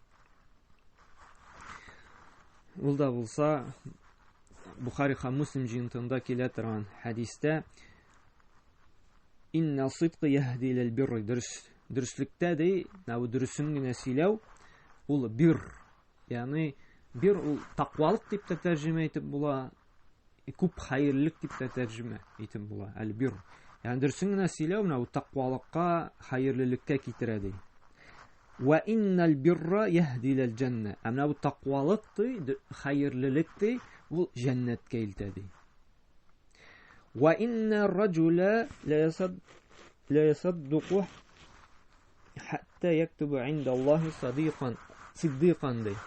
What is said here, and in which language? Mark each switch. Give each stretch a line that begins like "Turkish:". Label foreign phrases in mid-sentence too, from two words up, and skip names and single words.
Tatar: Ул да булса Бухари һәм Муслим җыентыгында килә торган хәдистә:
Arabic: "إن الصدق يهدي إلى البر",
Tatar: дөреслектә ди, бу дөресен генә сөйләү ул бир, ягъни бир ул тақвалык дип тә тәрҗемә итеп була, күп хәерлелек дип тә тәрҗемә итеп була. Әл-бир, ягъни дөресен генә сөйләү менә ул тақвалыкка, хәерлелеккә китерә ди.
Arabic: "وإن البر يهدي إلى الجنة",
Tatar: менә бу тақвалык ди, хәерлелек ди, ул җәннәткә илтә ди.
Arabic: "وإن الرجل ليصدق حتى يكتب عند الله صديقا" ди.